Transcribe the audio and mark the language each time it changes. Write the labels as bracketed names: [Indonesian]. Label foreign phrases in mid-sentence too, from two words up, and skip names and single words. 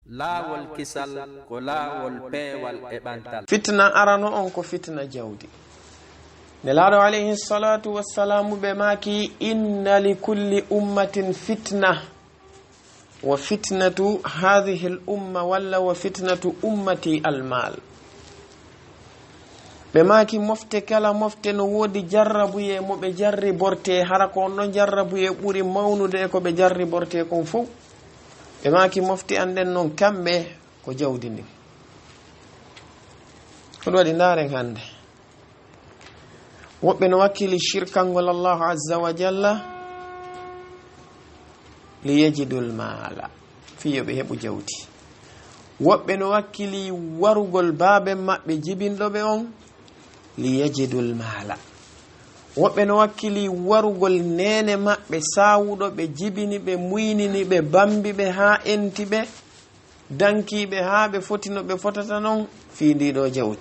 [Fula] laawol kisal ko laawol peewal e ɓantal. fitna arano on ko fitna jawdi. [Arabic] nelaɗo عليه الصلاة والسلام [Fula] ɓe maki [Arabic] إن لكل أمة فتنة وفتنة هذه الأمة ولا وفتنة أمتي المال. [Fula] ɓe maki mofte kala mofte no woodi jarrabuye mo ɓe jarri borte hara ko on ɗon jarrabuye ɓuri mawnude ko ɓe jarri borte kon fof. ɓe maki mofti anden noon kamɓe ko jawdi ndi. koɗum waɗi ndaren hande woɓɓe no wakkili shirkangol [Arabic] الله عز وجل ليجد المال [Fula] fiyo ɓe heɓu jawdi. woɓɓe no wakkili warugol baabe maɓɓe jibinɗoɓe on [Arabic] ليجد المال. [Fula] woɓɓe no wakkili warugol nene maɓɓe sawuɗo ɓe jibini ɓe muynini ɓe bambi ɓe ha enti ɓe dankiɓe ha ɓe fotino ɓe fotata noon fi ndiɗo jawdi.